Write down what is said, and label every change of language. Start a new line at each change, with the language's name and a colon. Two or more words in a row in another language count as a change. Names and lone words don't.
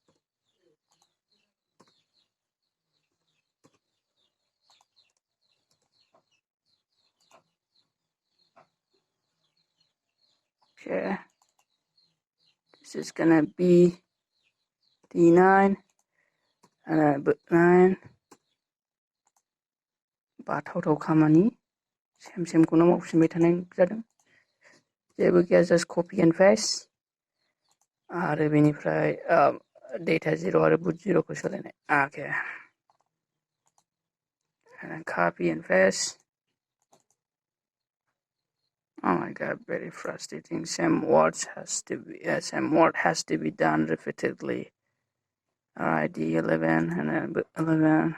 English: Okay. This is gonna be D9 and then boot 9.
Bodo: बाथावथाव खामानि सेमखौनो मावफिनबाय थानाय जादों जेबो गैया
English: just copy and paste
Bodo: आरो बेनिफ्राय data 0 आरो boot 0 खौ सोलायनाय.
English: Okay. And then copy and paste. Oh my god, very frustrating. Same word has to be done repeatedly. Alright, D11 and then boot 11.